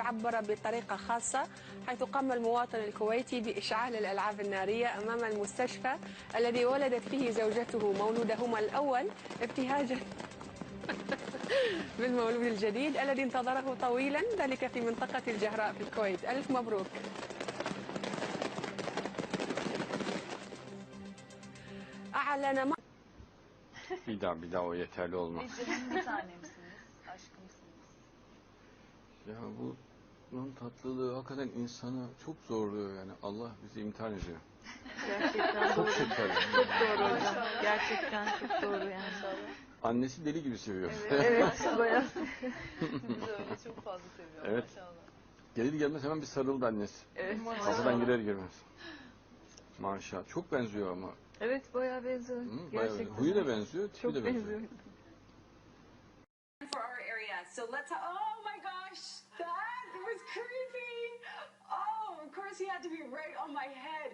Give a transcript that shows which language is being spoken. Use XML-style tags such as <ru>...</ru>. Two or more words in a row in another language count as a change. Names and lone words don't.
<ar>عبر بطريقة خاصة حيث قام المواطن الكويتي بإشعال الألعاب النارية أمام المستشفى الذي ولدت فيه زوجته مولودهما الأول، ابتهاجا بالمولود الجديد الذي انتظره طويلا، ذلك في منطقة الجهراء في الكويت. ألف مبروك. أعلن</ar> <tr>bir daha o yeterli olmaz. Bir tanemsiniz, aşkımsınız. Ya bunun tatlılığı hakikaten insanı çok zorluyor yani. Allah bizi imtihan ediyor. Gerçekten Çok doğru. şeker. Çok doğru hocam. Gerçekten çok doğru yani. Annesi deli gibi seviyor. Evet, bayağı. Biz öyle çok fazla seviyoruz Evet. maşallah. Gelir gelmez hemen bir sarıldı annesi. Evet. Kapıdan girer girmez. Maşallah. Çok benziyor ama. Evet, bayağı benziyor. Bayağı Gerçekten. huyu da benziyor, tipi Çok de benziyor.</tr> <en>For our area, so let's. Oh my gosh, that was creepy. Oh, of course he had to be right on my head.</en>